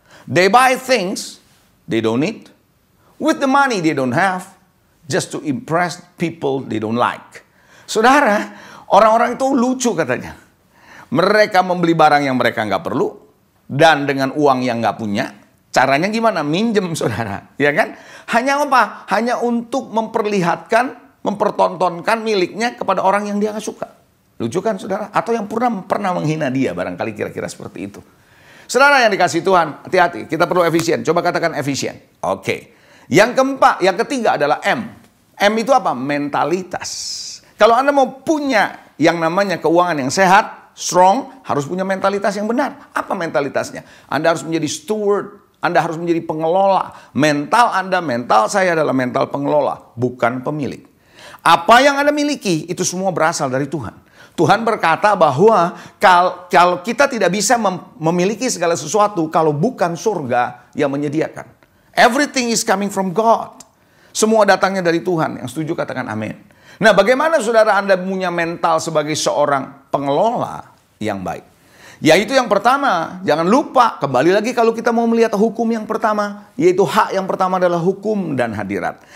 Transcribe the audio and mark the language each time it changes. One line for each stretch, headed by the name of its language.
English: They buy things they don't need. With the money they don't have. Just to impress people they don't like.
Indonesian: Saudara, orang-orang itu lucu katanya. Mereka membeli barang yang mereka nggak perlu. Dan dengan uang yang nggak punya. Caranya gimana? Minjem saudara, ya kan? Hanya apa? Hanya untuk memperlihatkan, mempertontonkan miliknya kepada orang yang dia nggak suka. Lucu kan saudara? Atau yang pernah menghina dia, barangkali kira-kira seperti itu. Saudara yang dikasih Tuhan, hati-hati. Kita perlu efisien. Coba katakan efisien. Oke. Yang keempat, yang ketiga adalah M. M itu apa? Mentalitas. Kalau Anda mau punya yang namanya keuangan yang sehat, strong, harus punya mentalitas yang benar. Apa mentalitasnya? Anda harus menjadi steward. Anda harus menjadi pengelola. Mental Anda, mental saya adalah mental pengelola, bukan pemilik. Apa yang Anda miliki, itu semua berasal dari Tuhan. Tuhan berkata bahwa kalau kita tidak bisa memiliki segala sesuatu kalau bukan surga yang menyediakan.
English: Everything is coming from God.
Indonesian: Semua datangnya dari Tuhan. Yang setuju katakan amin. Nah bagaimana saudara Anda punya mental sebagai seorang pengelola yang baik? Yaitu yang pertama, jangan lupa, kembali lagi kalau kita mau melihat hukum yang pertama, yaitu hak yang pertama adalah hukum dan hadirat.